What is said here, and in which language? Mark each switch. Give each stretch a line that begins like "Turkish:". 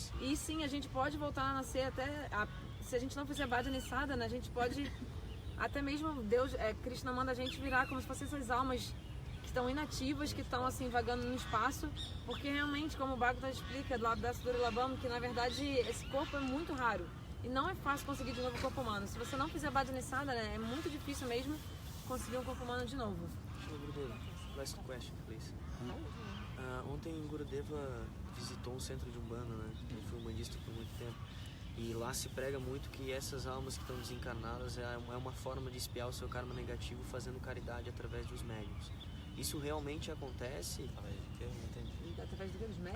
Portuguese: E sim, a gente pode voltar a nascer se a gente não fizer Bhajana Sadhana, a gente pode, até mesmo Deus, Krishna manda a gente virar como se fossem essas almas que estão inativas, que estão assim vagando no espaço, porque realmente, como o Bhagavad explica lá da Sudurlabham, que na verdade esse corpo é muito raro e não é fácil conseguir de novo o corpo humano. Se você não fizer Bhajana Sadhana, né, é muito difícil mesmo conseguir um corpo humano de novo.
English: Gurudeva, last question, please.
Portuguese: Ontem Gurudeva visitou um centro de Umbanda, né? Ele foi umbandista por muito tempo. E lá se prega muito que essas almas que estão desencarnadas é uma forma de espiar o seu karma negativo fazendo caridade através dos médiuns. Isso realmente acontece Através dos médios?